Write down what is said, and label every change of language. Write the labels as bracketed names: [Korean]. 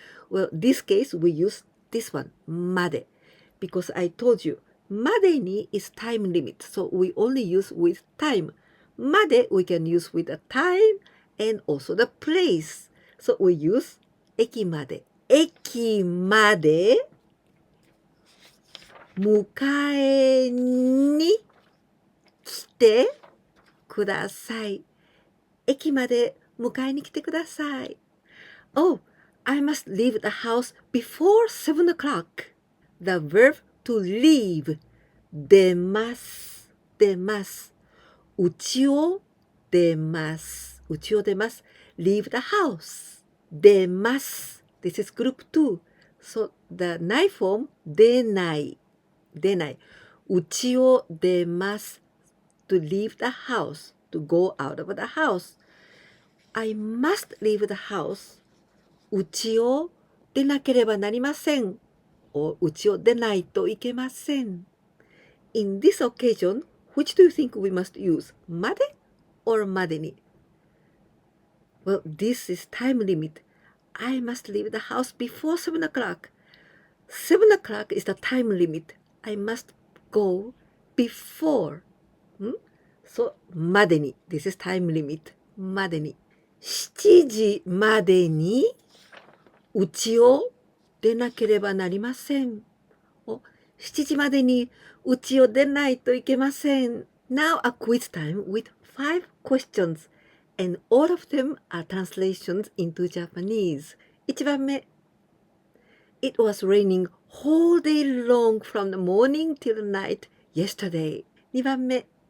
[English] Well, this case we use this one. [Japanese] まで. [English] Because I told you, [Japanese] までに [English] is time limit. So we only use with time. [Japanese] まで [English] we can use with the time and also the place. So we use [Japanese] 駅まで。駅まで迎えに来てください。駅まで迎えに来てください。 [English] Oh, I must leave the house before 7 o'clock. The verb to leave. [Japanese] 出ます。出ます。家を出ます。家を出ます。 [English] leave the house. [Japanese] 出ます。 [English] This is group 2. [Japanese] So the ない form 出ない。出ない。家を出ます。 [English] To leave the house. To go out of the house. I must leave the house. [Japanese] 家を出なければなりません。家を出ないといけません。 [English] In this occasion, which do you think we must use? [Japanese] まで [English] or [Japanese] までに? [English] Well, this is time limit. I must leave the house before 7 o'clock. 7 o'clock is the time limit. I must go before. So, [Japanese] までに. [English] This is time limit. [Japanese] までに. 7時までに家を出なければなりません。 7時までに家を出ないといけません。 [English] Now a quiz time with 5 questions. And all of them are translations into Japanese. [Japanese] 1番目. [English] It was raining whole day long from the morning till night yesterday. [Japanese] 2番目.